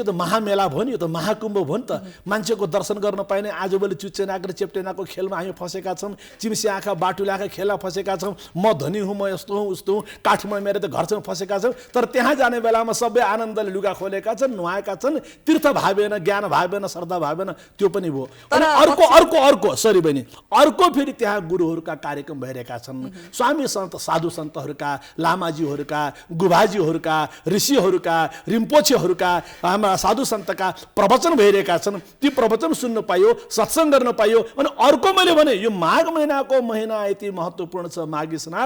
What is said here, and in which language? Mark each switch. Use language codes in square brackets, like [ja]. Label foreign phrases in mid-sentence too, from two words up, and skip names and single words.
[ne] त महामेला भयो नि, यो त महाकुम्भ भयो नि त। मान्छेको दर्शन गर्न पाइने आजभोलि चुच्चेनाको र चेप्टेनाको खेलमा हामी फसेका छौँ, चिम्सी आँखा बाटुले आँखा खेलमा फसेका छौँ। म धनी हुँ, म यस्तो हुँ उस्तो हुँ, काठमाडौँ मेरो त घरसँग फसेका छौँ। तर त्यहाँ जाने बेलामा सबै आनन्दले लुगा खोलेका छन्, नुहाएका छन्, [sa] तीर्थ भावेन, ज्ञान भावेन, श्रद्धा भावेन, [ne] त्यो पनि भयो। अनि अर्को सरी बहिनी, अर्को फेरि त्यहाँ गुरुहरूका कार्यक्रम भइरहेका छन्, स्वामी सन्त साधु सन्तहरूका, लामाजीहरूका, गुभाजीहरूका, ऋषिहरूका, रिम्पोछेहरूका, हाम्रा साधु सन्तका प्रवचन भइरहेका छन्। ती प्रवचन सुन्न पाइयो, सत्सङ्ग गर्न पाइयो। अनि अर्को मैले भने यो माघ महिनाको महिना यति महत्त्वपूर्ण छ, माघी स्नान।